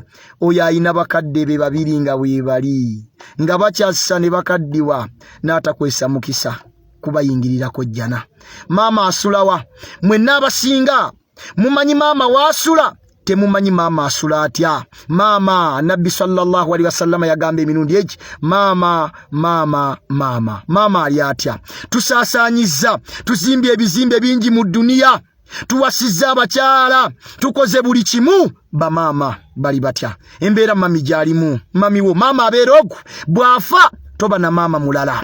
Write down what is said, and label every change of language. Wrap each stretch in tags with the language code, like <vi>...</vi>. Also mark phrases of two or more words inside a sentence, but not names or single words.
<lg>Oyo ayina bakadde be babiri nga bwe bali nga bakyassa ne bakaddiwa n'atakwesa mukisa kubayingirirako jjana. Maama asulawa? Mwenna abasinga mumanyi maama waasula, temumanyi maama asula atya. Maama Nabbi</lg> <ar>صلى الله عليه وسلم</ar> <lg>yagamba emirundi egi maama ali atya. Tusaasaanyiza, tuzimbye ebizimbe bingi mu dunia, tuwasizza abakyala, tukoze buli kimu, bamaama bali batya. Embeera mami gyalimu, mami wo maama abeera ogu bwafa toba na maama mulala.</lg>